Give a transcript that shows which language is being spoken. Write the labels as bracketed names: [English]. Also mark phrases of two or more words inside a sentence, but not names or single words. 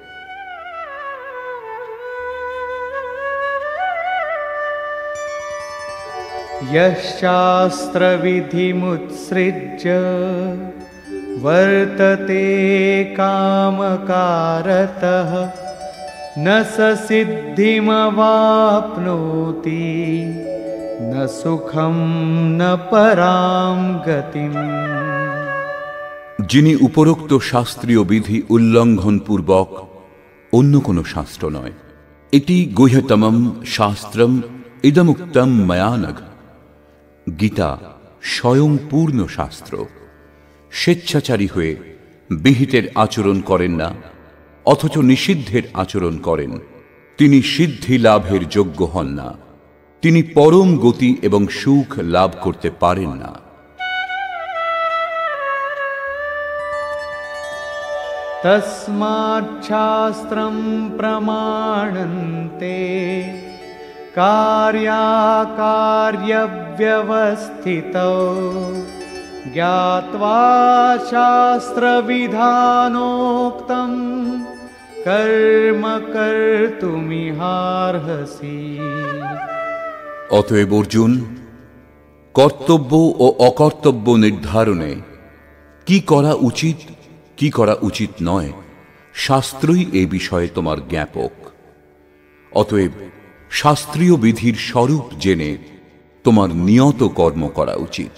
[Sanskrit] यश्शास्त्रविधिमुत्सृज्य वर्तते कामकारतः न स सिद्धिमवाप्नोति न सुखं न परां गतिम्। [Bangla] যিনি উপরোক্ত শাস্ত্রীয় বিধি উল্লঙ্ঘন পূর্বক, অন্য কোন শাস্ত্র নয়, এটি [Sanskrit] গুহ্যতমম শাস্ত্রম ইদমুক্তম ময়া নঘ, [Bangla] গীতা স্বয়ং পূর্ণ শাস্ত্র। স্বেচ্ছাচারী হয়ে বিহিতের আচরণ করেন না, অথচ নিষিদ্ধের আচরণ করেন, তিনি সিদ্ধি লাভের যোগ্য হন না, তিনি পরম গতি এবং সুখ লাভ করতে পারেন না। [Sanskrit] तस्माच्छास्त्रं प्रमाणन्ते कार्याकार्यव्यवस्थितौ ज्ञात्वा शास्त्रविधानोक्तं कर्म कर्तुमिहार्हसि। [Bangla] অতএব অর্জুন, কর্তব্য ও অকর্তব্য নির্ধারণে কি করা উচিত কি করা উচিত নয়, শাস্ত্রই এ বিষয়ে তোমার জ্ঞাপক। অতএব শাস্ত্রীয় বিধির স্বরূপ জেনে তোমার নিয়ত কর্ম করা উচিত।